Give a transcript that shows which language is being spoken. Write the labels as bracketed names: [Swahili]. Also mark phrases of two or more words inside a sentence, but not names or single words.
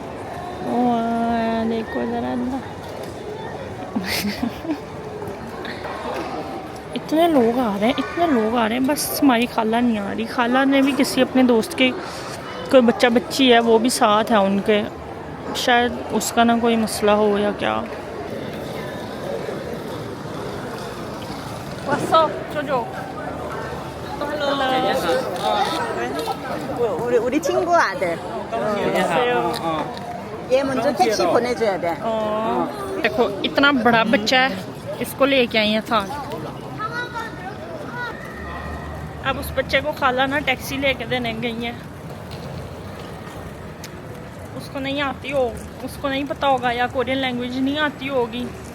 [Hindi] देखो ज़रा इतने लोग आ रहे हैं. बस हमारी खाला नहीं आ रही. खाला ने भी किसी अपने दोस्त के कोई बच्चा बच्ची है, वो भी साथ है उनके. शायद उसका ना कोई मसला हो या क्या. [Korean] 우리 친구 아들. 얘 먼저 택시 보내줘야 돼. [Hindi] देखो इतना बड़ा बच्चा है, इसको लेके आई है साथ. अब उस बच्चे को खाला ना टैक्सी लेके देने गई है. उसको नहीं आती हो, उसको नहीं पता होगा या [English] Korean language [Hindi] नहीं आती होगी.